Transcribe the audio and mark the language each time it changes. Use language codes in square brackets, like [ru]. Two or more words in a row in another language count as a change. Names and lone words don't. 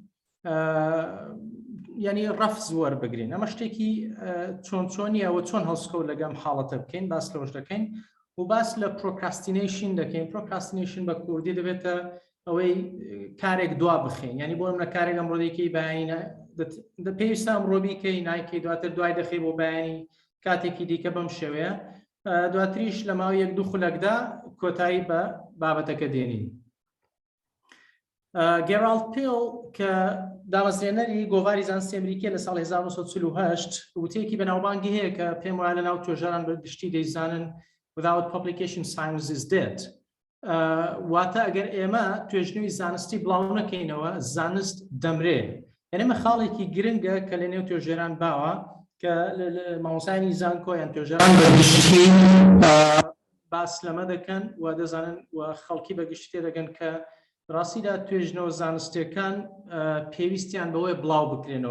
[ckb] ینی ڕەفز وەربگرین ئەمە شتێکی چۆنیە و چۆن هەڵسکەوت لەگەم حاڵەتە بکەین باس لەوەش دەکەین و باس لە پرۆکراستینیشن دەکەین پرۆکراستینیشن بە کوردی دەبێتە ئەوەی کارێک دوا بخێن ینی بۆ منە کارێک ئەمڕۆدەیەکی بەیانە پێویستە ئەمڕۆبیکەی نایکەی دواتر دوای دەخی بۆ بەیانی کاتێکی دیکە بەم شێوەیە دواتریش لە ماوەی 1-2 خولەکدا کۆتایی بە بابەتەکە دێنین گێرالد پیل کە دامەزرێنەری گۆڤاری زانستی ئەمریکیە لە ساڵ 1948 وتەیەکی بەناوبانگی هەیە کە پێم وایە لە ناو توێژەران بەگشتی دەیزانن [en] without publication science is dead. [ckb] واتە ئەگەر ئێمە توێژنەوەی زانستی بڵاو نەکەینەوە زانست دەمرێ. یعنی ئەمە خاڵێکی گرنگە کە لە نێو توێژەران باوە کە مامۆستایانی زانکۆ یان توێژەران بەگشتی باس لەمە دەکەن و دەزانن و خەڵکی بەگشتی دەگەن کە ڕاستیدا توێژنەوە زانستیەکان پێویستیان بەوەی بڵاو بکرێنەوە.